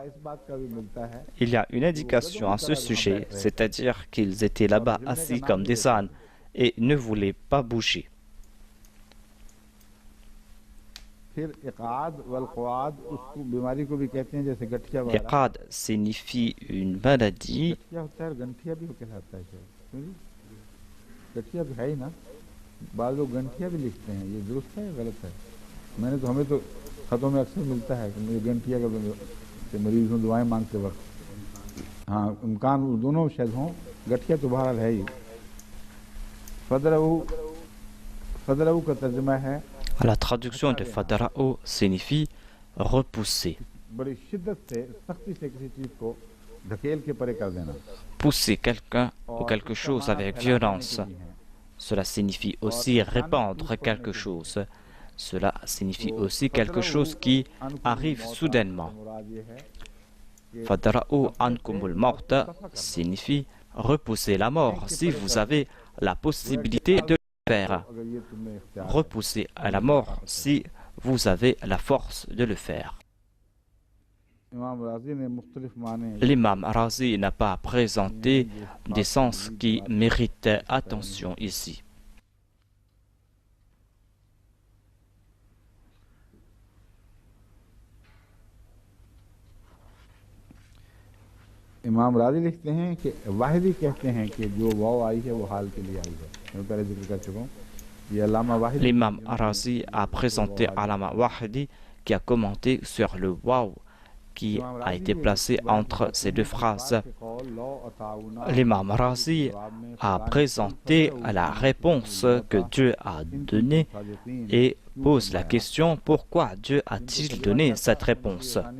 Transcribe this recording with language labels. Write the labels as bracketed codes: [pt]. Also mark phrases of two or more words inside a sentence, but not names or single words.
[fr] Il y a une indication à ce sujet, c'est-à-dire qu'ils étaient là-bas assis comme des ânes et ne voulaient pas bouger. Iqad signifie une maladie. [ur] بعد لوگ گنٹھیا بھی لکھتے ہیں، یہ درست ہے یا غلط ہے؟ میں نے تو ہمیں تو خطوں میں اکثر ملتا ہے کہ مجھے گنٹھیا کا مریض ہوں دعائیں مانگتے وقت. ہاں، امکان دونوں شاید ہوں، گٹھیا تو بہرحال ہے ہی. فادرءوا کا ترجمہ ہے, [fr] La traduction de Fadara'u signifie repousser. [ur] بڑی شدت سے، سختی سے کسی چیز کو دھکیل کے پرے کر دینا. [fr] Pousser quelqu'un ou quelque chose avec violence. Cela signifie aussi répandre quelque chose. Cela signifie aussi quelque chose qui arrive soudainement. [ar] فادرءوا عنكم الموت [fr] signifie repousser la mort si vous avez la possibilité de le faire. Repousser à la mort si vous avez la force de le faire. L'imam Razi n'a pas présenté des sens qui méritent attention ici. [ur] امام رازی لکھتے ہیں کہ واحدی کہتے ہیں کہ جو واؤ آئی ہے وہ حال کے لیے آئی ہے. میں پہلے ذکر کر چکا ہوں. یہ علامہ واحدی, [fr] l'imam Razi a présenté Allama Wahidi qui a commenté sur le waw qui a été placé entre ces deux phrases. L'imam Razi a présenté la réponse que Dieu a donnée et pose la question pourquoi Dieu a-t-il donné cette réponse.